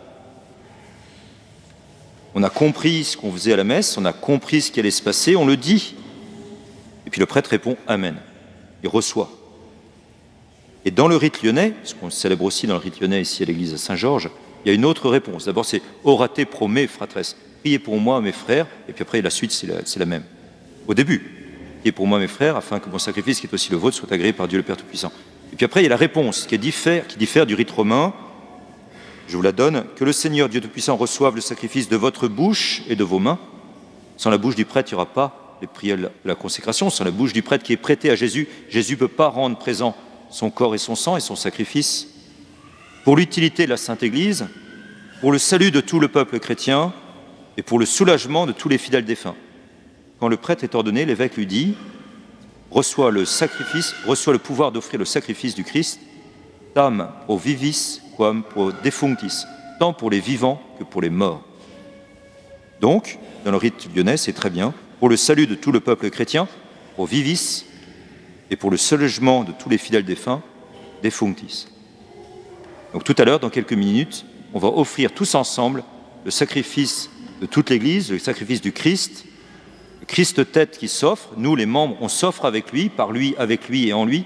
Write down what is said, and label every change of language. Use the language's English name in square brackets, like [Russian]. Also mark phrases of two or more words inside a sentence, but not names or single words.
[French] On a compris ce qu'on faisait à la messe, on a compris ce qui allait se passer, on le dit. Et puis le prêtre répond « Amen ». Il reçoit. Et dans le rite lyonnais, ce qu'on célèbre aussi dans le rite lyonnais ici à l'église de Saint-Georges, il y a une autre réponse. D'abord c'est [Latin] « Orate pro me fratres », [French] priez pour moi mes frères, et puis après la suite c'est la même. Au début. Et pour moi, mes frères, afin que mon sacrifice, qui est aussi le vôtre, soit agréé par Dieu le Père Tout-Puissant. Et puis après, il y a la réponse qui diffère du rite romain. Je vous la donne. Que le Seigneur, Dieu Tout-Puissant, reçoive le sacrifice de votre bouche et de vos mains. Sans la bouche du prêtre, il n'y aura pas les prières de la consécration. Sans la bouche du prêtre qui est prêté à Jésus, Jésus ne peut pas rendre présent son corps et son sang et son sacrifice. Pour l'utilité de la Sainte Église, pour le salut de tout le peuple chrétien et pour le soulagement de tous les fidèles défunts. Quand le prêtre est ordonné, l'évêque lui dit « Reçois le sacrifice, reçois le pouvoir d'offrir le sacrifice du Christ, [Latin] tam pro vivis quam pro defunctis, [French] tant pour les vivants que pour les morts. » Donc, dans le rite lyonnais, c'est très bien, pour le salut de tout le peuple chrétien, [Latin] pro vivis, [French] et pour le soulagement de tous les fidèles défunts, defunctis. Donc tout à l'heure, dans quelques minutes, on va offrir tous ensemble le sacrifice de toute l'Église, le sacrifice du Christ, le Christ tête qui s'offre, nous les membres, on s'offre avec lui, par lui, avec lui et en lui.